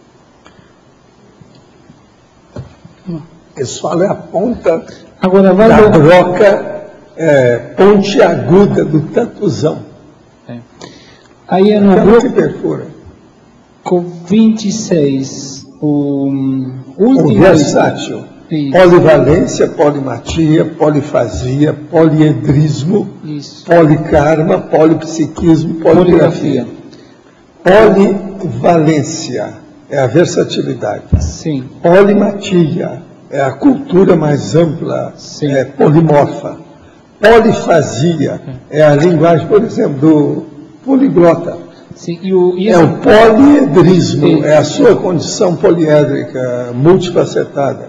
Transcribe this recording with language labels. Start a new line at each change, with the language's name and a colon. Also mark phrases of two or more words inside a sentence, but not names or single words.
Portuguese: Isso fala é a ponta agora, da broca pontiaguda do tatuzão. Aí é no bloco que perfura. Com 26, o último... O versátil. Polivalência, polimatia, polifasia, poliedrismo, polikarma, polipsiquismo, poligrafia. Polivalência é a versatilidade. Sim. Polimatia é a cultura mais ampla, polimorfa. Polifasia é a linguagem, por exemplo, do poliglota. Sim, é o poliedrismo, é a sua condição poliédrica, multifacetada.